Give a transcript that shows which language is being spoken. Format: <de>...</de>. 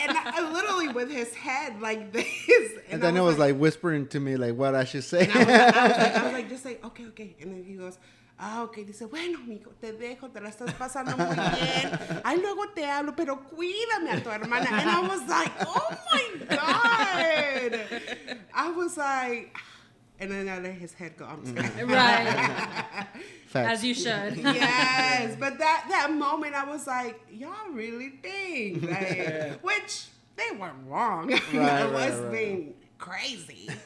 <en>And I literally with his head like this. And then it was like whispering to me like what I should say. And I was like, just say, okay. And then he goes, ok.</en> <es>Dice, bueno, mijo, te dejo, te la estás pasando muy bien. Ay, luego te hablo, pero cuídame a tu hermana.</es> <en>And I was like, oh my God. I was like, and then I let his head go. I'm just kidding. Right. Facts. As you should. Yes, but that moment I was like, y'all really think, like, which they weren't wrong. I was being crazy.</en>